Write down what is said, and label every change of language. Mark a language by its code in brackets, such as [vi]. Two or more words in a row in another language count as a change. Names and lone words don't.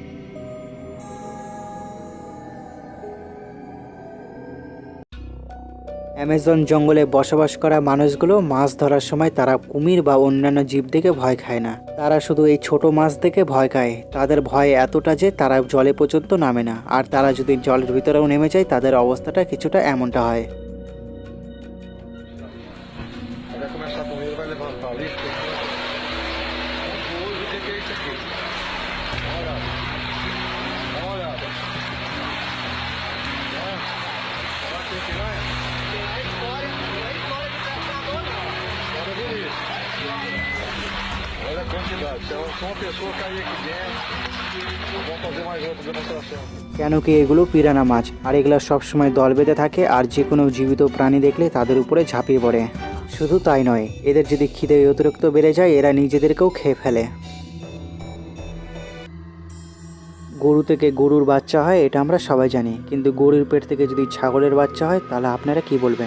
[bn] অ্যামাজন জঙ্গলে বসবাস করা মানুষগুলো মাছ ধরার সময় তারা কুমির বা অন্যান্য জীব দেখে ভয় খায় না, তারা শুধু এই ছোট মাছ দেখে ভয় খায়। তাদের ভয় এতটা যে তারা জলে পর্যন্ত নামে না, আর তারা যদি জলের ভিতরেও নেমে যায় তাদের অবস্থাটা কিছুটা এমনটা হয়। [pt] Olha a quantidade. Se uma pessoa cair aqui dentro, vamos fazer mais outra demonstração. [bn] কেন কি এগুলো পিরানা মাছ, আর এগুলো সবসময় দল বেঁধে থাকে আর যে কোনো জীবিত প্রাণী দেখলে তাদের উপরে ঝাঁপিয়ে পড়ে। শুধু তাই নয়, এদের যদি খিদে অতিরিক্ত বেড়ে যায় এরা নিজেদেরকেও খেয়ে ফেলে। গরু থেকে গরুর বাচ্চা হয় এটা আমরা সবাই জানি, কিন্তু গরুর পেট থেকে যদি ছাগলের বাচ্চা হয় তাহলে আপনারা কি বলবেন?